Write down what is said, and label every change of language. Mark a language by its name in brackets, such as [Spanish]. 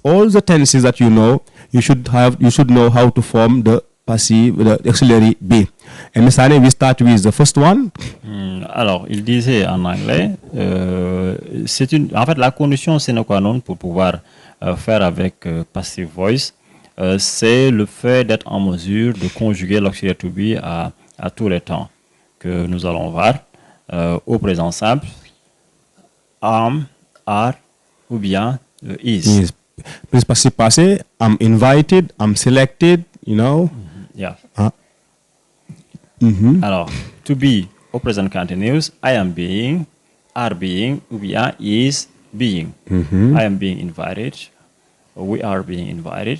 [English] All the tenses that you know, you should know how to form the passive, the auxiliary be. And Mr. Ane, we start with the first one. [French] Alors, il disait en anglais, en fait, la condition sine qua non pour pouvoir faire avec passive voice, c'est le fait d'être en mesure de conjuguer l'auxiliary to be à tous les temps que nous allons voir au présent simple, am, are ou bien is. [English] Please passive passé, I'm invited, I'm selected, you know. Yeah. [French] Alors, to be au présent continuous, [English] I am being, are being [French] ou bien [English] is being. I am being invited. We are being invited.